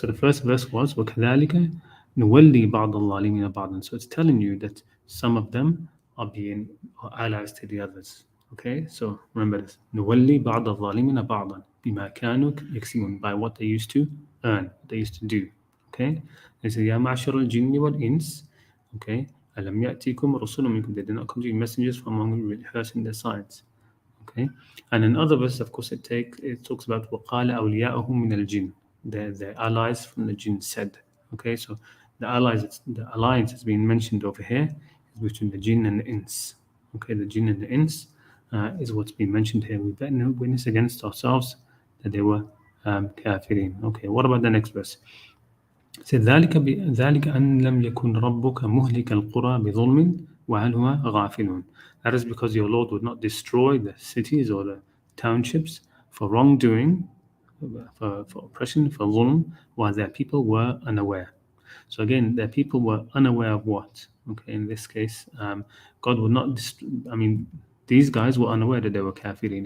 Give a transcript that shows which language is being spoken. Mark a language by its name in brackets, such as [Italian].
[English] So the first verse was [Arabic] وَكَذَلِكَ نُوَلِّي بَعْضَ الظَّالِمِينَ بَعْضًا. [English] So it's telling you that some of them are allies to the others. Okay, so remember this. [Arabic] نُوَلِّي بَعْضَ الظَّالِمِينَ بَعْضًا بِمَا كَانُوا يَكْسِبُونَ. [English] By what they used to earn, what they used to do. Okay, they say [Arabic] يَا مَعْشَرَ الْجِنِّ وَالْإِنسِ. [English] Okay, [Arabic] أَلَمْ يَأْتِكُمْ رُسُلٌ مِنْكُمْ. [English] They did not come to you messengers from among you rehearsing their signs. Okay, and in other verses, of course, it talks about [Arabic] وَقَالَ أَوْلِيَاؤُهُم مِنَ الْجِنِّ. [English] The allies from the jinn said. Okay, so the alliance has been mentioned over here is between the jinn and the ins. Okay, the jinn and the ins is what's been mentioned here. We bear no witness against ourselves that they were kafirin. Okay, what about the next verse? It said [Arabic] ذلك أن لم يكن ربك مهلك القرى بظلم وأهلها غافلون. [English] That is because your Lord would not destroy the cities or the townships for wrongdoing, for oppression, for dhulm, while their people were unaware. So again, their people were unaware of what? Okay, in this case, God would not these guys were unaware that they were kafirin.